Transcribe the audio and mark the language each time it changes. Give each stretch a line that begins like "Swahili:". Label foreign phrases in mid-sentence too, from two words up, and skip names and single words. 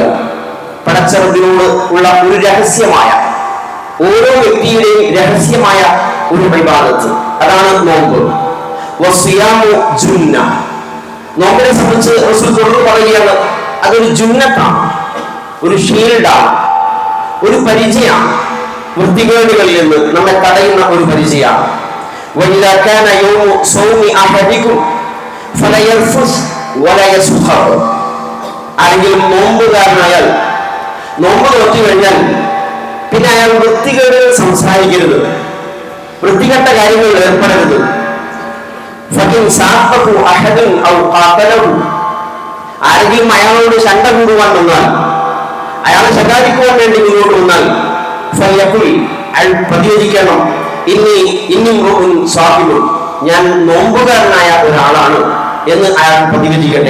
Malayalam: പടച്ചറബിനോട് ഉള്ള ഒരു രഹസ്യമായ, ഓരോ വ്യക്തിയുടെയും രഹസ്യമായ ഒരു ഇബാദത്ത്, അതാണ് നോമ്പ്.
Arabic: والصيام جنة.
Malayalam: നോമ്പിനെ സംബന്ധിച്ച് റസൂൽ തുറന്നു പറയുകയാണ്, അതൊരു ജുന്നത്താണ്, ഒരു ഷീൽഡാണ്, ഒരു പരിചയമാണ്. വൃത്തികേടുകളിൽ നിന്ന് നമ്മെ തടയുന്ന ഒരു പരിചയമാണ്.
Arabic: وَإِذَا كَانَ يَوْمُ صَوْمِ أَحَدِكُمْ فَلَا يَرْفُثْ وَلَا يَسْخَرْ.
Malayalam: ആരെങ്കിലും നോമ്പുകാരനായാൽ, നോമ്പ് നോക്കി കഴിഞ്ഞാൽ പിന്നെ അയാൾ വൃത്തികേടുകൾ സംസാരിക്കരുത്, വൃത്തികെട്ട കാര്യങ്ങളിൽ ഏർപ്പെടരുത്.
Arabic: فَإِنْ سَابَهُ أَحَدٌ أَوْ قَاتَلَهُ.
Malayalam: ആരെങ്കിലും അയാളോട് ശണ്ട കൂടുവാൻ വന്നാൽ, അയാളെ ശകാരിക്കുവാൻ വേണ്ടി മുന്നോട്ട് വന്നാൽ, ഫയഖുൽ, അയാൾ പ്രതികരിക്കണം, ഞാൻ നോമ്പുകാരനായ ഒരാളാണ് എന്ന് അയാൾ പ്രതികരിക്കട്ടെ.